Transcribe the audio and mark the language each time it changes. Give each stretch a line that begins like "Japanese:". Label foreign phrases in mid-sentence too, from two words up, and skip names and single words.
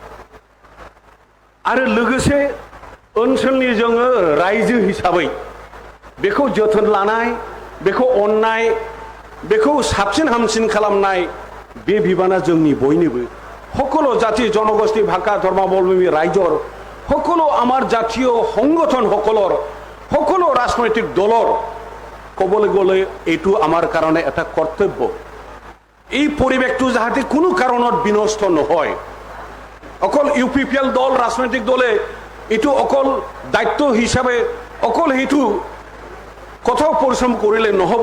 Bodo: आरो लोगोसे ओनसोलनि जोङो रायजो हिसाबै बेखौ जोथोन लानाय बेखौ अननाय बेखौ साबसिन हामसिन खालामनाय बे बिबाना जोंनि बयनिबो
Assamese: সকলো জাতি জনগোষ্ঠী ভাষা ধৰ্মাৱলম্বী ৰাইজৰ সকলো আমাৰ জাতীয় সংগঠন সকলো ৰাজনৈতিক দলৰ ক'বলৈ গ'লে এইটো আমাৰ কাৰণে এটা কৰ্তব্য এই পৰিৱেশটো যাতে কোনো কাৰণত বিনষ্ট নহয় অকল UPPL দল ৰাজনৈতিক দলে এইটো অকল দায়িত্ব হিচাপে অকল সেইটো কথাও পৰিশ্ৰম কৰিলে নহ'ব।